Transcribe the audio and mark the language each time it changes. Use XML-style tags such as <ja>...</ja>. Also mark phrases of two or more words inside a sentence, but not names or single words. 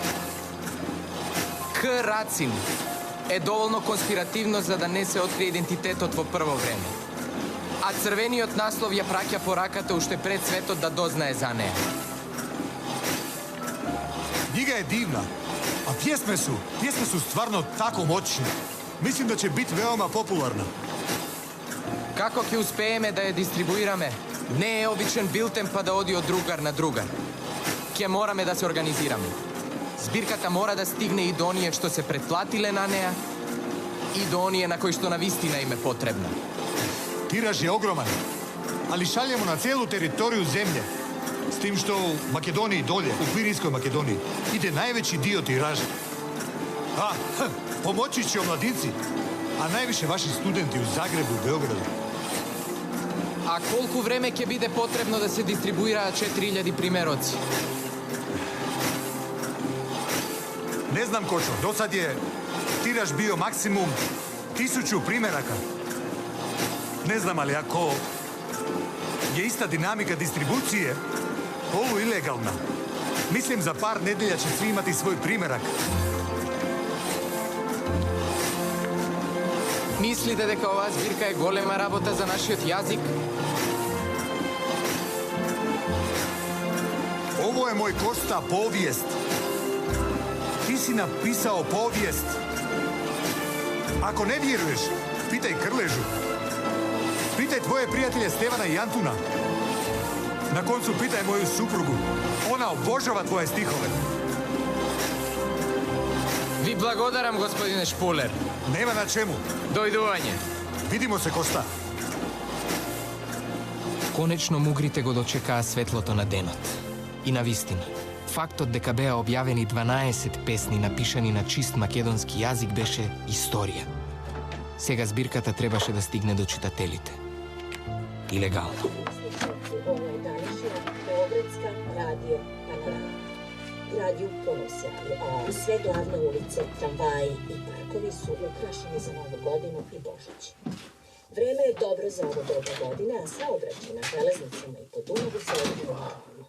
<mk>К. Рацин е доволно конспиративно за да не се открие идентитетот во прво време. А црвениот наслов ја праќа по раката уште пред светот да дознае за неа.</mk> <hr>Knjiga je divna, a pjesme su stvarno tako moćne. Mislim da će biti veoma popularna.</hr> <mk>Како ќе успееме да ја дистрибуираме? Не е обичен билтен па да оди од другар на другар. Ќе мораме да се организираме. Збирката мора да стигне и до оние што се претплатиле на неа, и до оние на кои што навистина им е потребна.</mk> <hr>Tiraž je ogroman, ali šaljemo na cijelu teritoriju zemlje. S tim što u Makedoniji dolje, u Pirinskoj Makedoniji, ide najveći dio tiraža. Pomoći će omladinci, a najviše vaši studenti u Zagrebu i Beogradu.</hr> <mk>А колку време ќе биде потребно да се дистрибуираат 4000 примероци?</mk> <hr>Ne znam, Kočo, do sad je tiraž bio maksimum 1000 primjeraka. Ne znam, ali ako je ista dinamika distribucije polu ilegalna, mislim za par nedelja će svi imati svoj primjerak.</hr> <mk>Мислите дека оваа збирка е голема работа за нашиот јазик?</mk> <hr>Ovo je moj Kosta povijest. Ti si napisao povijest. Ako ne vjeruješ, pitaj Krležu. Pitaj tvoje prijatelje Stevana i Antuna. Na koncu pitaj moju suprugu. Ona obožava tvoje stihove.</hr> <mk>Ви благодарам, господине Шпулер.</mk> <hr>Nema na čemu.</hr> <mk>Dojduvanje.</mk> <hr>Vidimo se, Kosta.</hr> <mk>Конечно мугрите го дочекаа светлото на денот. И навистина, фактот дека беа објавени 12 песни напишани на чист македонски јазик беше историја. Сега збирката требаше да стигне до читателите. Илегално.</mk> <sr>Ovo je današnja Beogradska radio panorama. Grad ju puno sjaju, a sve glavne ulice, tramvaji i parkovi su ukrašeni za Novu godinu i Božić. Vreme je dobro za ovo doba godine, a saobraćaj na železnicama i po Dunavu se odvija normalno.</sr>